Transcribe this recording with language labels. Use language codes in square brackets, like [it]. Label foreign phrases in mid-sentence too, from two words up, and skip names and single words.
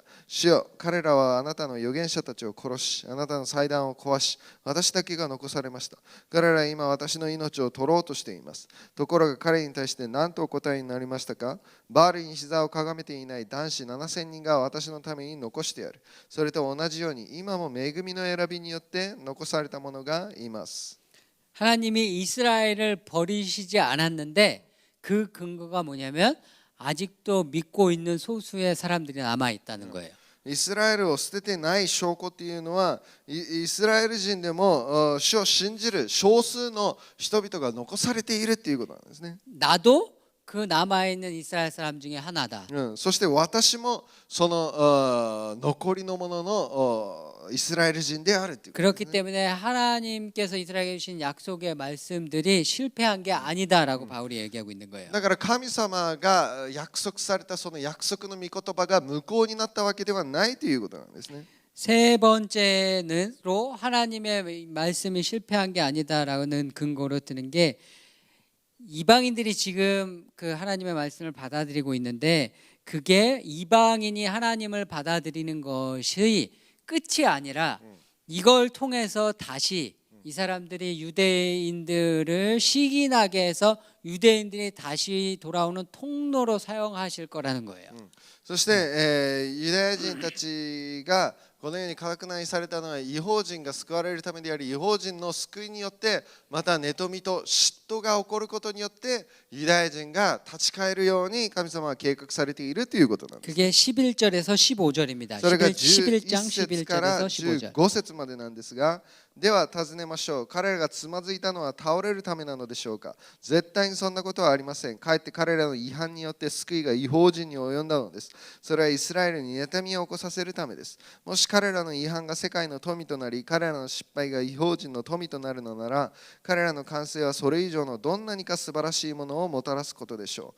[ja] 主よ、彼らはあなたの預言者たちを殺し、あなたの祭壇を壊し、私だけが残されました。彼らは今私の命を取ろうとしています。ところが彼に対して何とお答えになりましたか？バールに膝をかがめていない男子7000人が私のために残してやる。それと同じように今も恵みの選びによって残された者がいます。 [ko] 하나님이 이스라엘을 버리시지 않았는데 그 근거가 뭐냐면 아직도 믿고 있는 소수의 사람들이 남아 있다는 거예요. [ja] イスラエルを捨ててない証拠っていうのはイスラエル人でも主を信じる少数の人々が残されているっていうことなんですね。 [ko] 나도 그 남아 있는 이스라엘 사람 중에 하나다. [ja] そして私もその残りのもののイスラエル人であるっていうことです [ko] 그렇기 때문에 하나님께서 이스라엘에 주신 약속의 말씀들이 실패한 게 아니다라고 바울이 얘기하고 있는 거예요. [ja] だから神様が約束されたその約束の御言葉が無効になったわけではないということなんですね。 [ko] 세 번째로 하나님의 말씀이 실패한 게 아니다라는 근거로 드는 게 이방인들이 지금 그 하나님의 말씀을 받아들이고 있는데 그게 이방인이 하나님을 받아들이는 것이 끝이 아니라 이걸 통해서 다시 이 사람들이 유대인들을 시기나게 해서 유대인들이 다시 돌아오는 통로로 사용하실 거라는 거예요. [ja] そして、ユダヤ人たちがこのように固くなにされたのは異邦人が救われるためであり、異邦人の救いによってまた妬みと嫉妬が起こることによってユダヤ人が立ち返るように神様は計画されているということなんです。 [ko] 그게 11절에서 15절입니다. [ja] それが [ko] 11장 [ja] 11節から [ko] 11절에서 15절. [ja] 15 節までなんですが、では尋ねましょう。彼らがつまずいたのは倒れるためなのでしょうか。絶対にそんなことはありません。かえって彼らの違反によって救いが異邦人に及んだのです。それはイスラエルに妬みを起こさせるためです。もし彼らの違反が世界の富となり、彼らの失敗が異邦人の富となるのなら、彼らの完成はそれ以上のどんなにか素晴らしいものをもたらすことでしょう。